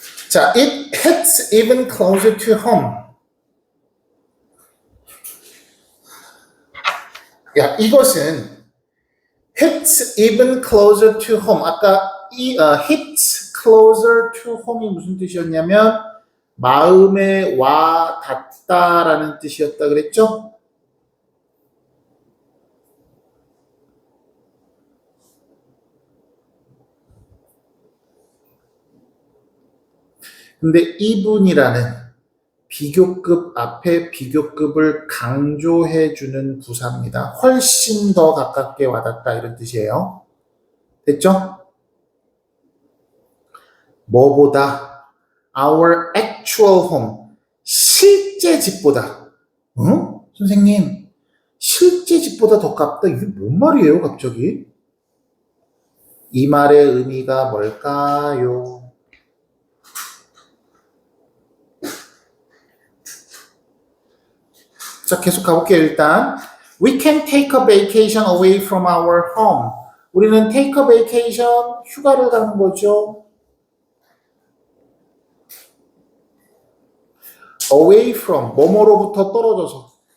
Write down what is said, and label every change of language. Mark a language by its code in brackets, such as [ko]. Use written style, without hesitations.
[en] 자, it hits even closer to home. [ko] 야, 이것은 [en] hits even closer to home. [ko] 아까 [en] hits closer to home [ko] 이 무슨 뜻이었냐면 마음에 와 닿다라는 뜻이었다 그랬죠? 근데 이분이라는 비교급 앞에 비교급을 강조해주는 부사입니다. 훨씬 더 가깝게 와닿다 이런 뜻이에요. 됐죠? 뭐보다 our actual home 실제 집보다 선생님 실제 집보다 더 가깝다 이게 뭔 말이에요 갑자기? 이 말의 의미가 뭘까요? 자, 계속 가볼게요, 일단. [en] We can take a vacation away from our home. [ko] 우리는 [en] take a vacation, [ko] 휴가를 가는 거죠. [en] away from, [ko] 뭐뭐로부터 떨어져서.